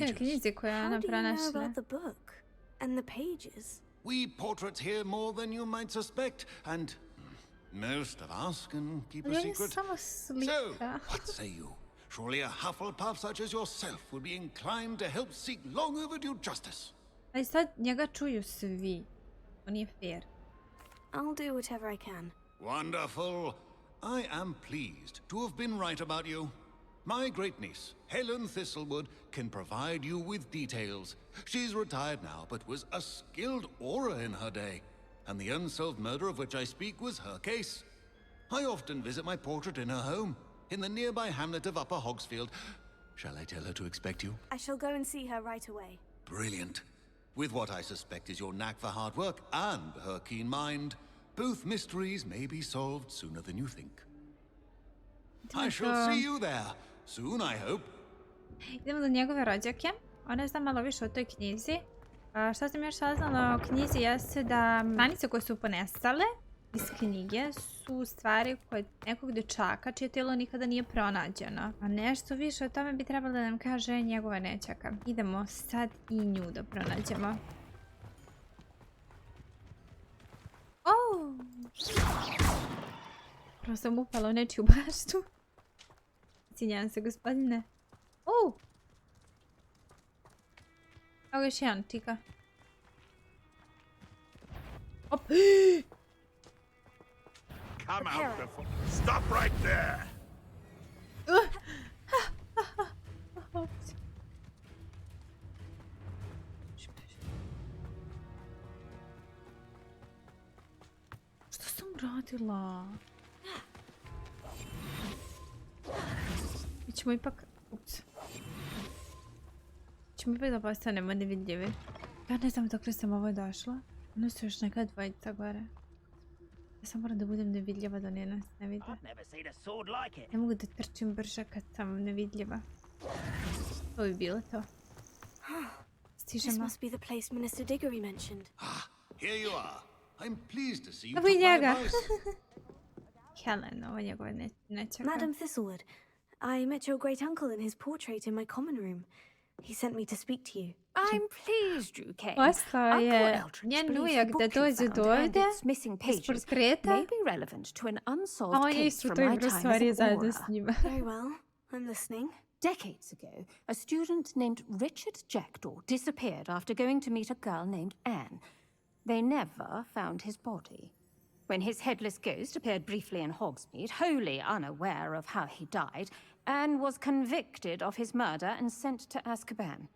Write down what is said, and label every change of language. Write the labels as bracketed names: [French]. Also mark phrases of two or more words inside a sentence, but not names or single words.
[English] How do you know about the book and the pages? We portraits hear more than you might suspect, and most of us can keep a secret. So, what say you? Surely a Hufflepuff such as yourself would be inclined to help seek long overdue justice. [Serbian] Ali sad njega čuju svi. To nije fair. [English] I'll do whatever I can. Wonderful. I am pleased to have been right about you. My great niece, Helen Thistlewood, can provide you with details. She's retired now, but was a skilled aura in her day. And the unsolved murder of which I speak was her case. I often visit my portrait in her home, in the nearby hamlet of Upper Hogsfield. Shall I tell her to expect you? I shall go and see her right away. Brilliant. With what I suspect is your knack for hard work and her keen mind, both mysteries may be solved sooner than you think. I shall see you there, soon I hope. [Serbian] Idemo do njegove rođake. Ona zna malo više o toj knjizi. Šta sam još saznala o knjizi jeste da stranice koje su ponestale iz knjige su stvari koje nekog dječaka čije tijelo nikada nije pronađeno. A nešto više o tome bi trebalo da nam kaže njegova nećaka. Idemo sad i nju da pronađemo. Prvo sam upala u nečiju baštu. Cinjam se, gospodine. Evo još jedan, Annchika. Op! [English] Come out before. Stop right there. [Serbian] Što sam radila? Mi ćemo ipak... Ups. Ćemo ipak da postanemo nevidljivi. Ja ne znam dok li sam ovo došla. Ono su još neka dvojica gore. Ja sam moram da budem nevidljiva da nas ne vide. Ne mogu da trčim brže kad sam nevidljiva. To bi bilo to. Stižemo. [English] This must be the place Minister Diggory mentioned. Here you are. I'm pleased to see you [Serbian] Evo i [English] took my [Serbian] njega. [English] advice. Helen, [Serbian] ovo je njegova nećaka. [English] Madam Thistlewood, I met your great uncle in his portrait in my common room. He sent me to speak to you. I'm pleased you came. [Serbian] Poslao je njen ujak da dođe do ovdje iz portreta. [English] May be relevant to an [Serbian] A [English] unsolved [Serbian] on je [English] case [Serbian] isto [English] from [Serbian] to [English] my [Serbian] igro [English] time as [Serbian] stvari [English] an [Serbian] zajedno [English] aura. [Serbian] s njima. [English] Very well. I'm listening. Decades ago, a student named Richard Jackdaw disappeared after going to meet a girl named Anne. They never found his body. When his headless ghost appeared briefly in Hogsmeade, wholly unaware of how he died, Anne was convicted of his murder and sent to Azkaban.